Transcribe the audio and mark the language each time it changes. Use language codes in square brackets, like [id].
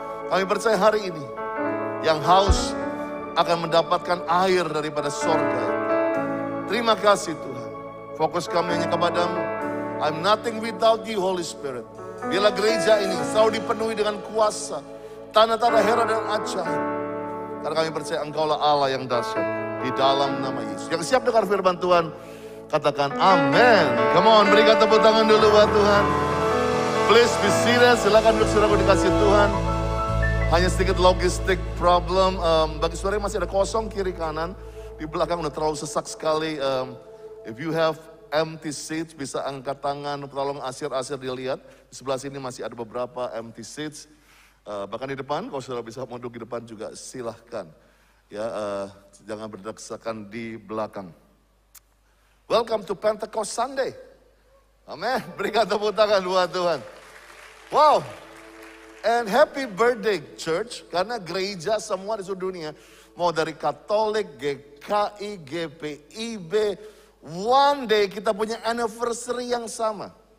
[id] Kami percaya hari ini, yang haus akan mendapatkan air daripada sorga. Terima kasih Tuhan. Fokus kami hanya kepadamu. [en] I'm nothing without you, Holy Spirit. [id] Biarlah gereja ini selalu dipenuhi dengan kuasa, tanda-tanda heran dan ajaib. Karena kami percaya Engkaulah Allah yang dahsyat di dalam nama Yesus. Yang siap dengar firman Tuhan, katakan amin. [en] Come on, [id] berikan tepuk tangan dulu buat Tuhan. [en] Please be seated. [id] Silakan duduk, saudaraku dikasih Tuhan. Hanya sedikit logistik problem. Bagi saudara yang masih ada kosong kiri kanan, di belakang udah terlalu sesak sekali. [en] If you have empty seats, [id] bisa angkat tangan, tolong asir-asir dilihat. Di sebelah sini masih ada beberapa [en] empty seats. [id] Bahkan di depan, kalau saudara bisa mau duduk di depan juga silahkan. Ya, jangan berdekatan di belakang. [en] Welcome to Pentecost Sunday. [id] Amin. Berikan tepuk tangan buat Tuhan. Wow. [en] And happy birthday church. [id] Karena gereja semua di seluruh dunia, mau dari Katolik, GKI, GPIB, [en] one day [id] kita punya anniversary yang sama.